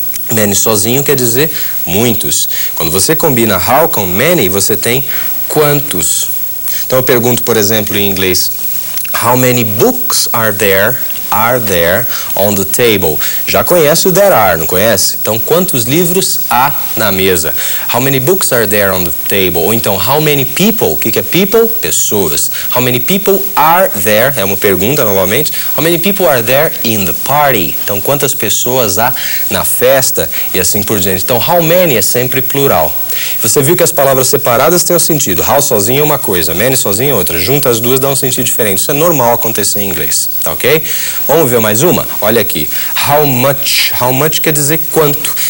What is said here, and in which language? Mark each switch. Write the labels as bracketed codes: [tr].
[pt] Many sozinho quer dizer muitos. Quando você combina how com many, você tem quantos. Então eu pergunto, por exemplo, em inglês, [en] how many books are there on the table? [pt] Já conhece o there are, não conhece? Então, quantos livros há na mesa? [en] How many books are there on the table? [pt] Ou então, [en] how many people? [pt] O que é [en] people? [pt] Pessoas. [en] How many people are there? [pt] É uma pergunta, novamente. [en] How many people are there in the party? [pt] Então, quantas pessoas há na festa? E assim por diante. Então, how many é sempre plural. Você viu que as palavras separadas têm um sentido. How sozinho é uma coisa, many sozinho é outra. Junta as duas dá um sentido diferente. Isso é normal acontecer em inglês, tá ok? Vamos ver mais uma? Olha aqui. How much. How much quer dizer quanto.